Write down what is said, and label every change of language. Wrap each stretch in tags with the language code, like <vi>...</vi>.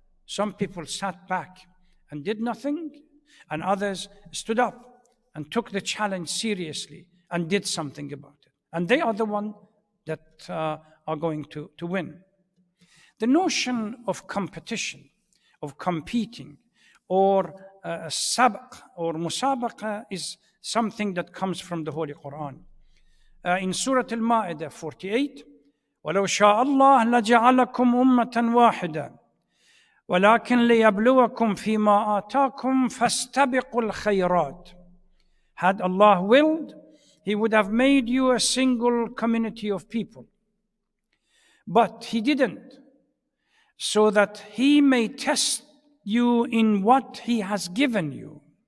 <en>Some people sat back and did nothing, and others stood up and took the challenge seriously and did something about it. And they are the ones that are going to win. The notion of competition, of competing, or sabq or musabaqa is something that comes from the Holy Quran. In Surah Al-Ma'idah 48,</en> <ar>وَلَوْ شَاءَ اللَّهُ لَجَعَلَكُمْ أُمَّةً وَاحِدَةً وَلَكِنْ لِيَبْلُوَكُمْ فِي مَا آتَاكُمْ فَاسْتَبِقُوا الْخَيْرَاتِ.</ar> <en>Had Allah willed, He would have made you a single community of people. But He didn't, so that He may test you in what He has given you.</en>